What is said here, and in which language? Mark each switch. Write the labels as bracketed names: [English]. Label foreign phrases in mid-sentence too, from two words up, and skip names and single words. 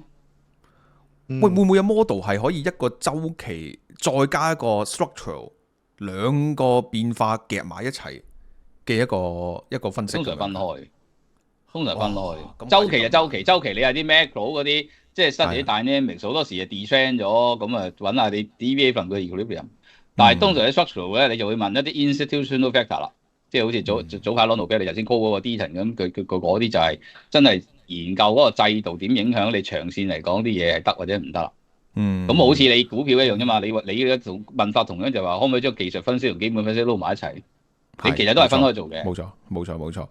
[Cantonese] 會唔會有 model 係可以一個週期再加一個 structural 兩個變化夾埋一齊嘅一個分析？通常分開。週期就週期，週期你係啲 macro 嗰啲，即係 study 啲 dynamics，好多時係 defend 咗，咁啊揾下你 [English] deviate from [Cantonese] 個 equilibrium。但係通常喺 structural 咧，你就會問一啲 [English] institutional factor [Cantonese] 啦。即係好似早排攞諾貝爾你頭先 call 嗰個 Deaton 咁，佢嗰啲就係真係研究嗰個制度點影響你長線嚟講啲嘢係得或者唔得啦。咁好似你股票一樣啫嘛，你嘅問法同樣就話可唔可以將技術分析同基本分析撈埋一齊？你其實都係分開做嘅。冇錯。